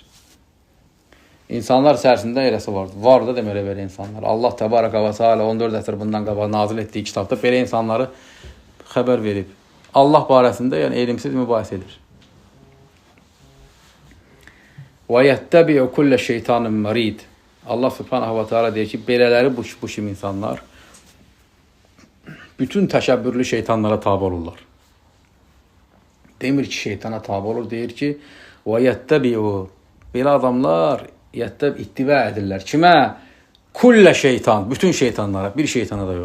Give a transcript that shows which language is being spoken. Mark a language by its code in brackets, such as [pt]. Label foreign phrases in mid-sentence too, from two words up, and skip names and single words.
[az] İnsanlar içərisində eləsi vardır. Var da deməli belə insanlar. Allah [ar] تبارك وتعالى [az] 14 əsr bundan qabaq nazil etdiyi kitabda belə insanları xəbər verib. Allah barəsində yəni elmsiz mübahisə edir. [ar] ويتبع كل شيطان مريد. [az] Allah [ar] سبحانه وتعالى [az] deyir ki, belələri bu kimi insanlar bütün təşəbbürlü şeytanlara tabi olurlar. Demir ki, şeytana tabi olur, deyir ki, [ar] ويتبع. [az] Belə adamlar ittiba edirlər. Kimə? [ar] كل شيطان, [az] bütün şeytanlara, bir şeytana da yox.